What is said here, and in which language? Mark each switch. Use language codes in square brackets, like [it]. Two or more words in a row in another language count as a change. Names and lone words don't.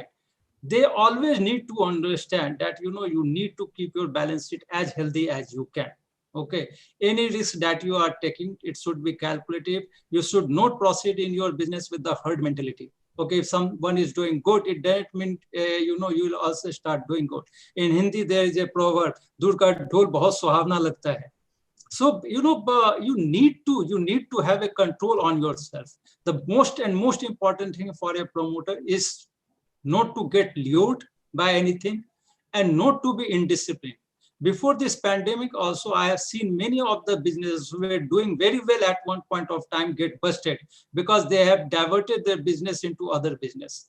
[en] They always need to understand that you need to keep your balance sheet as healthy as you can. Okay, any risk that you are taking, it should be calculative. You should not proceed in your business with the herd mentality. Okay, if someone is doing good, it doesn't mean you will also start doing good. In Hindi, there is a proverb: [hi] "दूर का ढोल बहुत सुहावना लगता है." [en] So you need to have a control on yourself. The most important thing for a promoter is not to get lured by anything and not to be indisciplined. Before this pandemic also, I have seen many of the businesses who were doing very well at one point of time get busted because they have diverted their business into other business.